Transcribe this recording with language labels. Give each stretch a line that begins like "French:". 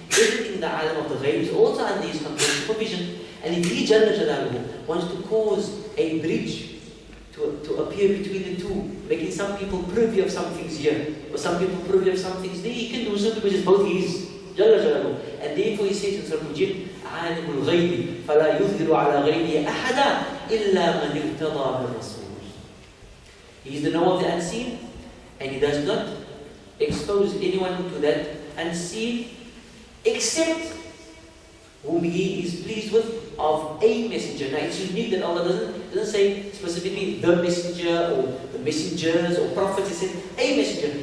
English: Everything in the alim of the ghaib is also under His control and supervision. And if He Jalla Jalaluhu wants to cause a bridge to appear between the two, making some people privy of some things here, or some people privy of some things there, He can do so because it's both His, Jalla Jalaluhu. And therefore He says in Surah Al-Jinn,
Arabic: عالم الغيب فلا يظهر على غيبه أحدا إلا من ارتضى من رسول.
English: He is the knower of the unseen, and He does not expose anyone to that unseen except whom He is pleased with of a messenger. Now it's unique that Allah doesn't say specifically the messenger or the messengers or prophets. He said a messenger.